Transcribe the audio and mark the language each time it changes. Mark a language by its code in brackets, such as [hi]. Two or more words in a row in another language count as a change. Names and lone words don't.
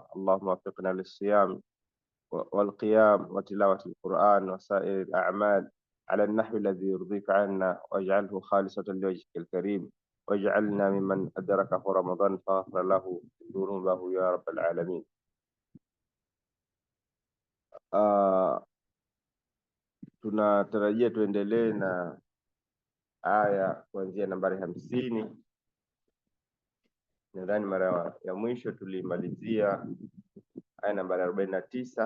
[ar] اللهم وفقنا للصيام والقيام وتلاوة القرآن وسائر الأعمال على النحو الذي يرضيك عنا، واجعله خالصة لوجهك الكريم، واجعلنا ممن أدركه رمضان فغفر له ذنوبه يا رب العالمين. [sw] Tunatarajia tuendelee na aya kuanzia nambari 50. Nadhani mara ya mwisho tulimalizia aya nambari 49.